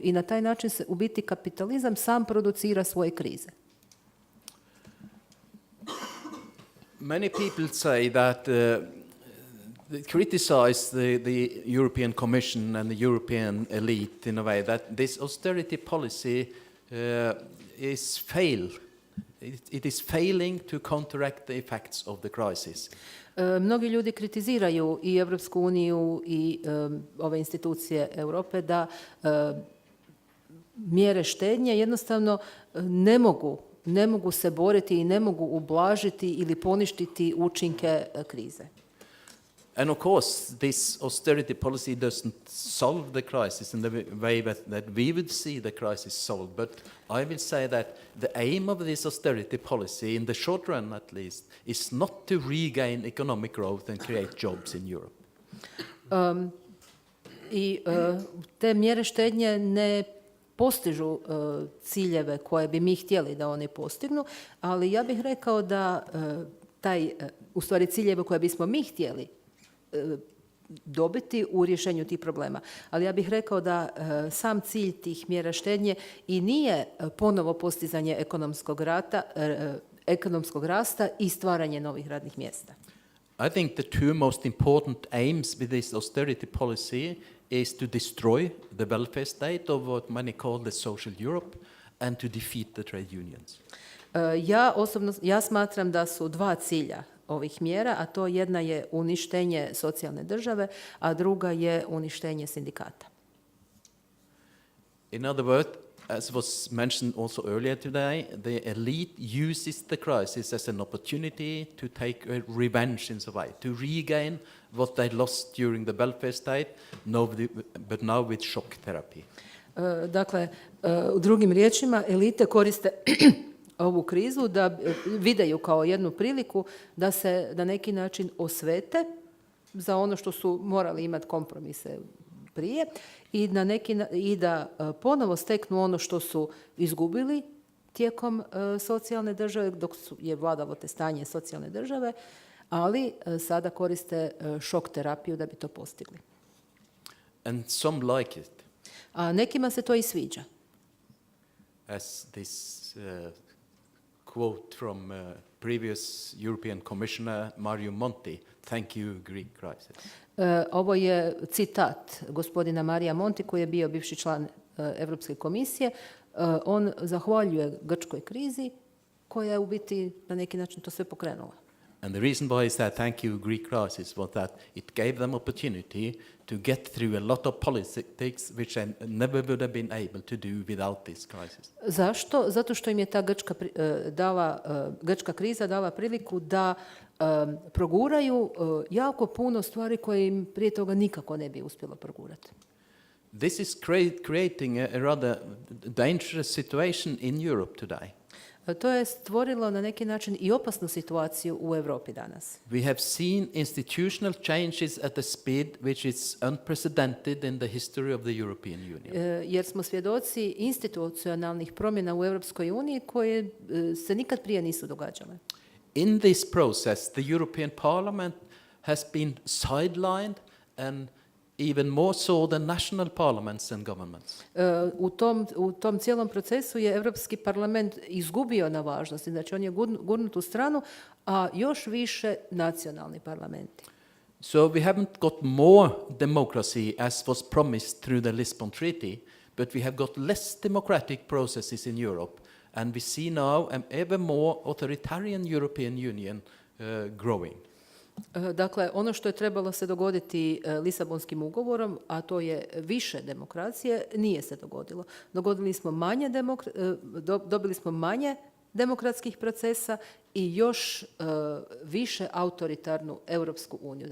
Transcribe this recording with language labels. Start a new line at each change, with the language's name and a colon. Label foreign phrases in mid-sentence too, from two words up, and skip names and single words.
Croatian: I na taj način se u biti kapitalizam sam producira svoje krize.
English: Many people say that they criticize the European Commission and the European elite in a way that this austerity policy is fail. It is failing to counteract the effects of the crisis.
Croatian: Mnogi ljudi kritiziraju i Europsku uniju i ove institucije Europe da mjere štednje jednostavno ne mogu se boriti i ne mogu ublažiti ili poništiti učinke krize.
English: And of course, this austerity policy doesn't solve the crisis in the way that we would see the crisis solved. But I will say that the aim of this austerity policy, in the short run at least, is not to regain economic growth and create jobs in Europe.
Croatian: Te mjere štednje ne postižu ciljeve koje bi mi htjeli da oni postignu, ali ja bih rekao da u stvari ciljeve koje bismo mi htjeli dobiti u rješenju tih problema. Ali ja bih rekao da sam cilj tih mjera štednje i nije ponovo postizanje ekonomskog rasta i stvaranje novih radnih mjesta.
English: I think the two most important aims with this austerity policy is to destroy the welfare state of what many call the social Europe and to defeat the trade unions.
Croatian: Ja smatram da su dva cilja ovih mjera, a to jedna je uništenje socijalne države, a druga je uništenje sindikata.
English: In other words, as was mentioned also earlier today, the elite uses the crisis as an opportunity to take a revenge in a way, to regain what they lost during the welfare state, but now with shock therapy.
Croatian: Dakle, u drugim riječima, elite koriste ovu krizu da vide ju kao jednu priliku da se na neki način osvete za ono što su morali imati kompromise prije i da ponovo steknu ono što su izgubili tijekom socijalne države, dok je vladalo te stanje socijalne države, ali sada koriste šok terapiju da bi to postigli.
English: And some like it.
Croatian: A nekima se to i sviđa.
English: As this quote from previous European Commissioner Mario Monti, thank you Greek crisis.
Croatian: Ovo je citat gospodina Marija Monti, koji je bio bivši član Europske komisije. On zahvaljuje grčkoj krizi koja je u biti na neki način to sve pokrenula.
English: And the reason why is that thank you Greek crisis was that it gave them opportunity to get through a lot of politics which they never would have been able to do without this crisis.
Croatian: Zašto? Zato što im je ta grčka kriza dala priliku da proguraju jako puno stvari koje im prije toga nikako ne bi uspjelo progurati.
English: This is creating a rather dangerous situation in Europe today.
Croatian: To je stvorilo na neki način i opasnu situaciju u Europi danas.
English: We have seen institutional changes at a speed which is unprecedented in the history of the European Union.
Croatian: Jer smo svjedoci institucionalnih promjena u Europskoj uniji koje se nikad prije nisu događale.
English: In this process, the European Parliament has been sidelined and even more so than national parliaments and governments.
Croatian: U tom cijelom procesu je Europski parlament izgubio na važnosti, znači on je gurnut u stranu, a još više nacionalni parlamenti.
English: So we haven't got more democracy as was promised through the Lisbon Treaty, but we have got less democratic processes in Europe, and we see now an ever more authoritarian European Union growing.
Croatian: Dakle, ono što je trebalo se dogoditi Lisabonskim ugovorom, a to je više demokracije, nije se dogodilo. Dobili smo manje demokratskih procesa i još više autoritarnu Europsku uniju.